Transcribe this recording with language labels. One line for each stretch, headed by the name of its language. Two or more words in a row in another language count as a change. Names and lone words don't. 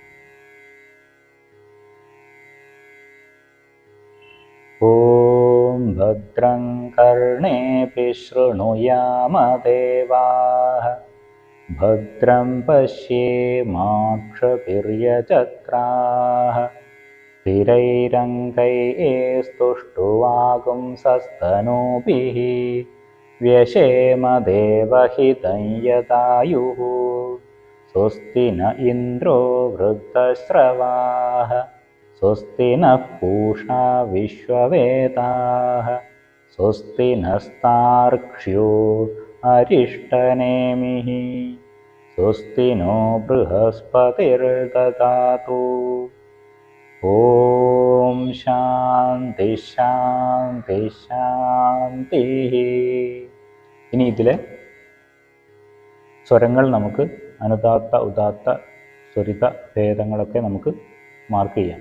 Sanskrit: ഓം ഭദ്രം കർണേഭിഃ ശൃണുയാമ ദേവാഃ ഭദ്രം പശ്യേമാക്ഷഭിര്യജത്രാഃ സ്ഥിരൈരംഗൈസ്തുഷ്ടുവാഗുംസस्तनूभिः व्यशेम देवहितं यदायुः स्वस्ति न इन्द्रो वृद्धश्रवाः स्वस्ति नः पूषा विश्ववेदाः स्वस्ति नस्तार्क्ष्यो अरिष्टनेमिः स्वस्ति नो बृहस्पतिर्ददातु. ഓം ശാന്തി ശാന്തി ശാന്തി.
Malayalam: ഇനി ഇതിലെ സ്വരങ്ങൾ നമുക്ക് അനുദാത്ത ഉദാത്ത സ്വരിത ഭേദങ്ങളൊക്കെ നമുക്ക് മാർക്ക് ചെയ്യാം.